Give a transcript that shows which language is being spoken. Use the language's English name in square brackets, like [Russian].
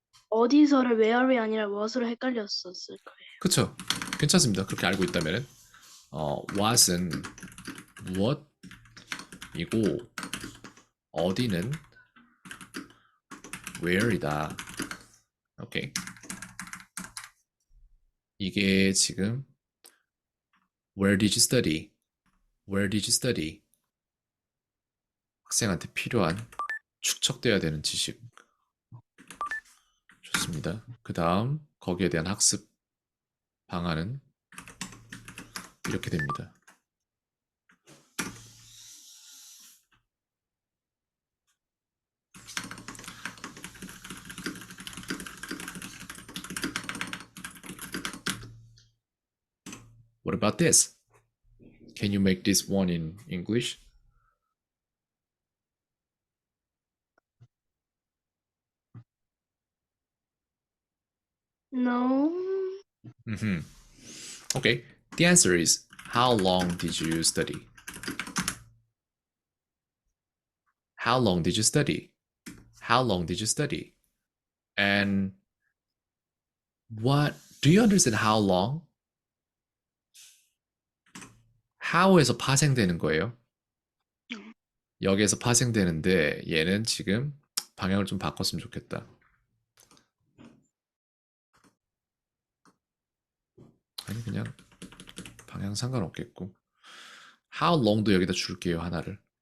[Korean] 어디서를 where이 아니라 what으로 헷갈렸었을 거예요. 그쵸? 괜찮습니다. 그렇게 알고 있다면은 what은 무엇이고 어디는 where이다. 오케이. 이게 지금 [English] Where did you study? Where did you study? [Korean] 학생한테 필요한 축적돼야 되는 지식. 좋습니다. 그 다음 거기에 대한 학습 방안은 이렇게 됩니다. [English] What about this? Can you make this one in English? No. Mm-hmm. Okay. The answer is how long did you study? How long did you study? How long did you study? And what do you understand how long? [Korean] how에서 파생되는 거예요. 여기에서 파생되는데 얘는 지금 방향을 좀 바꿨으면 좋겠다. 아니 그냥 방향 상관없겠고. How long도 여기다 줄게요 하나를.